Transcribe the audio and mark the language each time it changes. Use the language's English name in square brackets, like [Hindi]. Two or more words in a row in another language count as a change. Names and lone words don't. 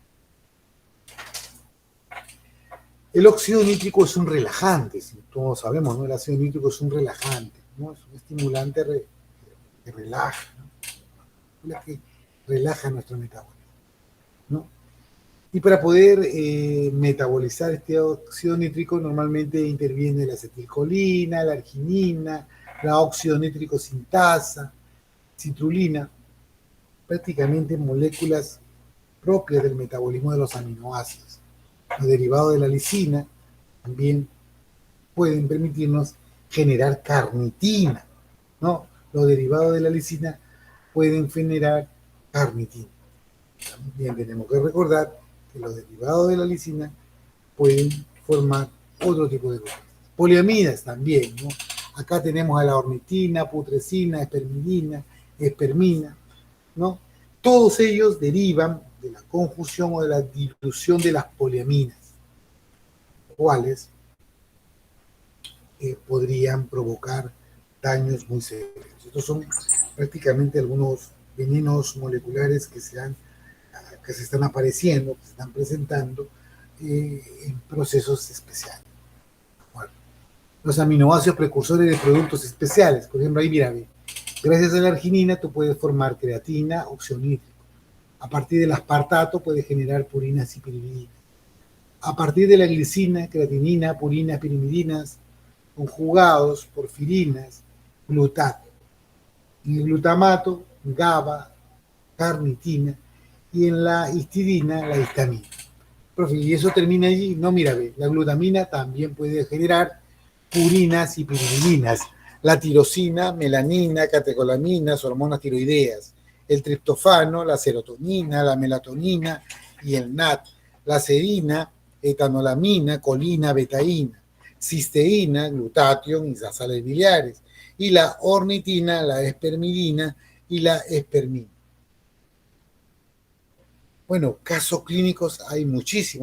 [Spanish] El óxido nítrico es un relajante, si todos sabemos, ¿no? El ácido nítrico es un relajante, ¿no? Es un estimulante que relaja, ¿no? Que relaja nuestro metabolismo, ¿no? Y para poder metabolizar este óxido nítrico normalmente interviene la acetilcolina, la arginina, la óxido nítrico sintasa, citrulina, prácticamente moléculas propias del metabolismo de los aminoácidos. Los derivados de la lisina también pueden permitirnos generar carnitina, ¿no? Los derivados de la lisina pueden generar carnitina. También tenemos que recordar que los derivados de la lisina pueden formar otro tipo de cosas. Poliamidas también, ¿no? Acá tenemos a la ornitina, putrescina, espermina, ¿no? Todos ellos derivan de la conjunción o de la dilución de las poliaminas, cuales podrían provocar daños muy severos. Estos son prácticamente algunos venenos moleculares que se están apareciendo, que se están presentando en procesos especiales. Bueno, los aminoácidos precursores de productos especiales, por ejemplo, ahí mira, gracias a la arginina tú puedes formar creatina, óxido nítrico. A partir del aspartato puedes generar purinas y pirimidinas. A partir de la glicina, creatinina, purinas, pirimidinas, conjugados, porfirinas, glutato. En el glutamato, GABA, carnitina, y en la histidina, la histamina. Profe, ¿y eso termina allí? No, mira, ve, la glutamina también puede generar purinas y pirimidinas, la tirosina, melanina, catecolaminas, hormonas tiroideas, el triptofano, la serotonina, la melatonina y el NAT, la serina, etanolamina, colina, betaína, cisteína, glutatión y las sales biliares, y la ornitina, la espermidina y la espermina. Bueno, casos clínicos hay muchísimos.